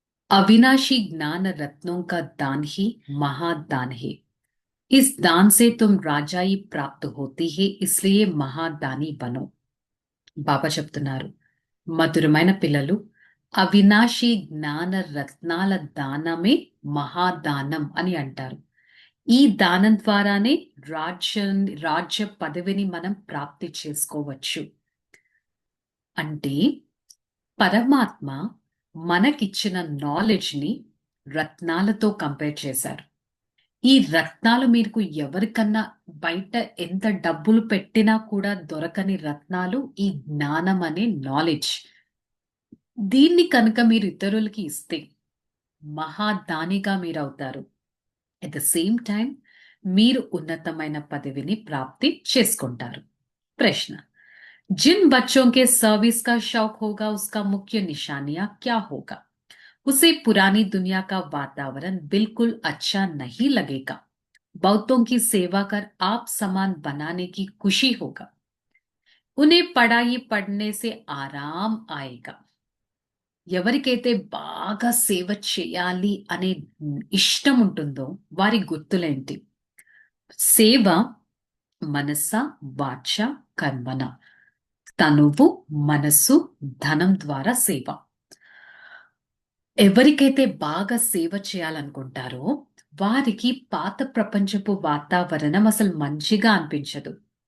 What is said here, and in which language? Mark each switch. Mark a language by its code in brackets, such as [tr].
[hi] अविनाशी ज्ञान रत्नों का दान ही महादान है। इस दान से तुम राजाई प्राप्त होती है, इसलिए महादानी बनो। [te] బాబా చెప్తున్నారు, మధురమైన పిల్లలు, అవినాశి జ్ఞాన రత్నాల దానమే మహాదానం అని అంటారు. ఈ దానం ద్వారానే రాజ్య పదవిని మనం ప్రాప్తి చేసుకోవచ్చు. అంటే పరమాత్మ మనకిచ్చిన నాలెడ్జ్ ని రత్నాలతో కంపేర్ చేశారు. ఈ రత్నాలు మీకు ఎవరికన్నా బయట ఎంత డబ్బులు పెట్టినా కూడా దొరకని రత్నాలు ఈ జ్ఞానం అనే నాలెడ్జ్. దీన్ని కనుక మీరు ఇతరులకి ఇస్తే మహాదానిగా మీరవుతారు. ఎట్ ద సేమ్ టైం మీరు ఉన్నతమైన పదవిని ప్రాప్తి చేసుకుంటారు. [hi] ప్రశ్న, जिन बच्चों के सर्विस का शौक होगा उसका मुख्य निशानियां क्या होगा? उसे पुरानी दुनिया का वातावरण बिल्कुल अच्छा नहीं लगेगा। बहुतों की सेवा कर आप समान बनाने की खुशी होगा। उन्हें पढ़ाई पढ़ने से आराम आएगा। [te] ఎవరికైతే బాగా సేవ చేయాలి అనే ఇష్టం ఉంటుందో వారి గుర్తులేంటి? సేవ మనస వాచ కర్మన. తనువు మనసు ధనం ద్వారా సేవ. ఎవరికైతే బాగా సేవ చేయాలనుకుంటారో వారికి పాత ప్రపంచపు వాతావరణం అసలు మంచిగా అనిపించదు.